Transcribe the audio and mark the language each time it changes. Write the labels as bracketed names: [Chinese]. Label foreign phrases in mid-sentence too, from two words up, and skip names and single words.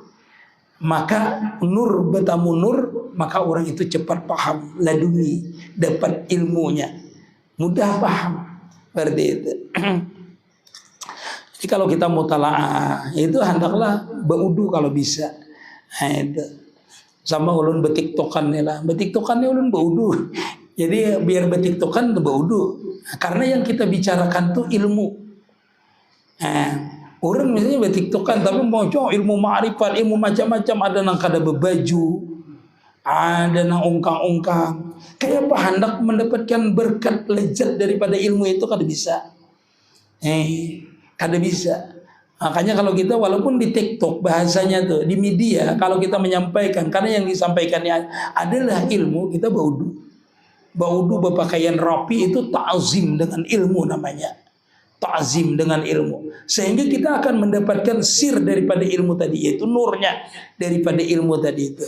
[Indonesian] Maka nur bertemu nur, maka orang itu cepat paham, laduni, dapat ilmunya, mudah paham. Berarti itu. Jadi kalau kita mutala'ah itu hendaklah berwudu kalau bisa. [Banjar] Itu sama ulun betiktokan lah, betiktokannya ulun berwudu. [Indonesian] Jadi biar betiktokan berwudu. Karena yang kita bicarakan tuh ilmu. Orang misalnya betiktokan tapi mau ilmu ma'rifat, ilmu macam-macam, [Banjar] ada nang kada berbaju, ada nang ungkang-ungkang. [Indonesian] Kayak apa hendak mendapatkan berkat lezat daripada ilmu itu kada bisa. Kada bisa. Makanya kalau kita walaupun di TikTok bahasanya tuh di media, kalau kita menyampaikan karena yang disampaikannya adalah ilmu, kita berwudu berpakaian rapi itu ta'zim dengan ilmu namanya. Ta'zim dengan ilmu, sehingga kita akan mendapatkan sir daripada ilmu tadi, yaitu nurnya daripada ilmu tadi itu.